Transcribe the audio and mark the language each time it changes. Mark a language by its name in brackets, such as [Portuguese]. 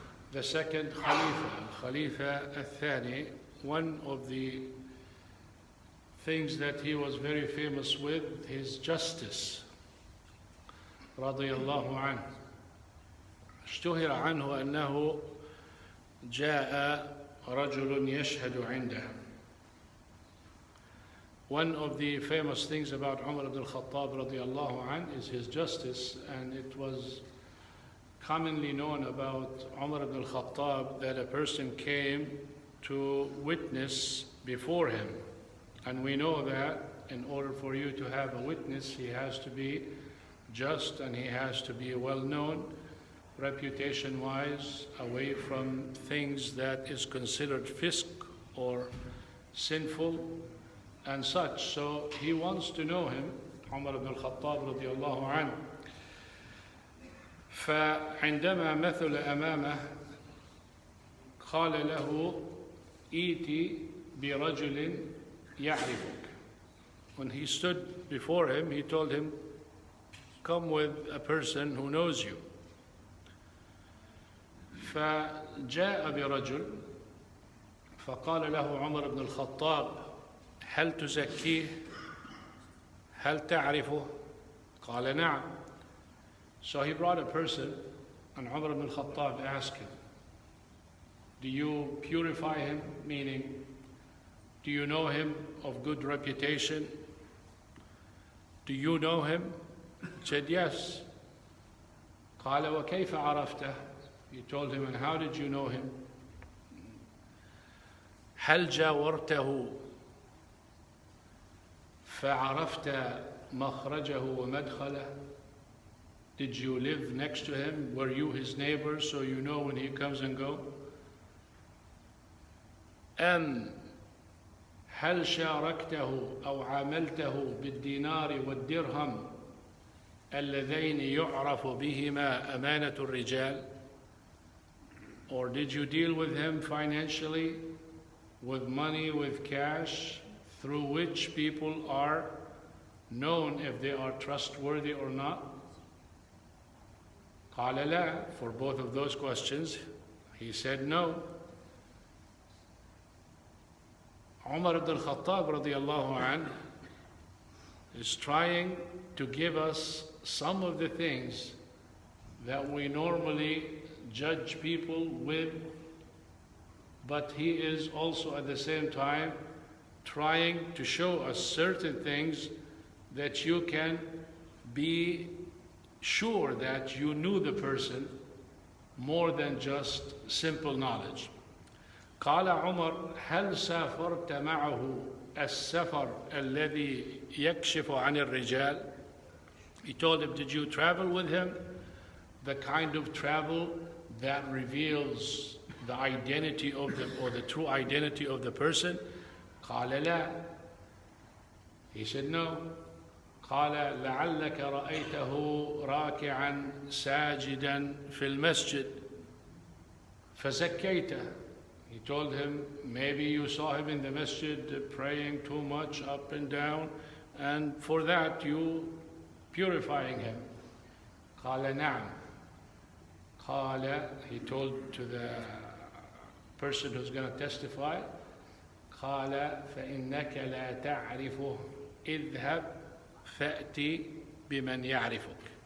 [English] the second Khalifa [Arabic] الثاني, [English] one of the things that he was very famous with, his justice [Arabic] رضي الله عنه. اشتهر عنه أنه جاء رجل يشهد عنده. [English] One of the famous things about Umar ibn al-Khattab radiallahu anh is his justice, and it was commonly known about Umar ibn al-Khattab that a person came to witness before him. And we know that in order for you to have a witness, he has to be just and he has to be well known, reputation-wise, away from things that is considered fisq or sinful and such. So he wants to know him, Umar ibn al-Khattab radiallahu anhu. [Arabic] فعندما مثل أمامه قال له إيتي برجل يعرفك. [English] When he stood before him, he told him, come with a person who knows you. [Arabic] فجاء برجل فقال له عمر بن الخطاب هل تزكيه؟ هل تعرفه؟ قال نعم. [English] So he brought a person, and Umar ibn al-Khattab asked him, do you purify him? Meaning, do you know him of good reputation? Do you know him? He said, yes. [Arabic] قال وكيف عرفته? [English] He told him, and how did you know him? [Arabic] هل جاورته فعرفت مخرجه ومدخله? [English] Did you live next to him? Were you his neighbor so you know when he comes and goes? [Arabic] أم هل شاركته أو عاملته بالدينار والدرهم اللذين يعرف بهما أمانة الرجال? [English] Or did you deal with him financially, with money, with cash, through which people are known if they are trustworthy or not? [Arabic] قال لا. [English] For both of those questions, he said no. Umar ibn al-Khattab radiallahu anh is trying to give us some of the things that we normally judge people with, but he is also at the same time trying to show us certain things that you can be sure that you knew the person more than just simple knowledge. [Arabic] قال عمر هل سافرت معه السفر الذي يكشف عن الرجال? [English] He told him, did you travel with him? The kind of travel that reveals the identity of the true identity of the person? [Arabic] قال لا. [English] He said no. [Arabic] قال لعلك رأيته راكعا ساجدا في المسجد فزكيته. [English] He told him, maybe you saw him in the masjid praying too much up and down, and for that you purifying him. [Arabic] قال نعم. قال, [English] he told to the person who's going to testify, [Arabic] قال فإنك لا تعرفه اذهب فأتي بمن يعرفك.